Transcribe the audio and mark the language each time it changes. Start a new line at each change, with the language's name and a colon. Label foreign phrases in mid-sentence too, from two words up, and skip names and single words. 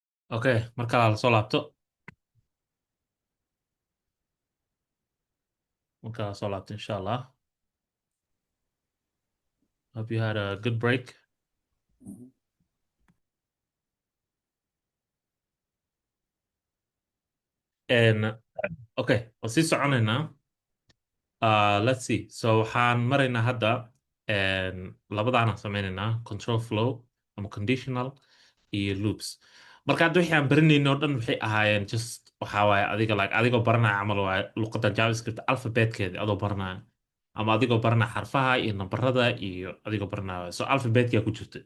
Somali: Okay, marka la soo laabto. Marka la soo laabto
Arabic: insha Allah.
English: Hope you had a good break. And okay,
Somali: waan sii soconaynaa.
English: Let's see.
Somali: So waxaan maraynaa hadda labadaana sameynaynaa
English: control flow
Somali: ama conditional iyo loops. Marka hadda wixii aan baranayno oo dhan waxay ahaayeen just waxaa waaye adiga like adigoo baranaya camal waaye luqadda JavaScript alphabetkeeda adoo baranaya ama adigoo baranaya xarfaha iyo nambarada iyo adigoo baranaya so alphabetkia ku jirta.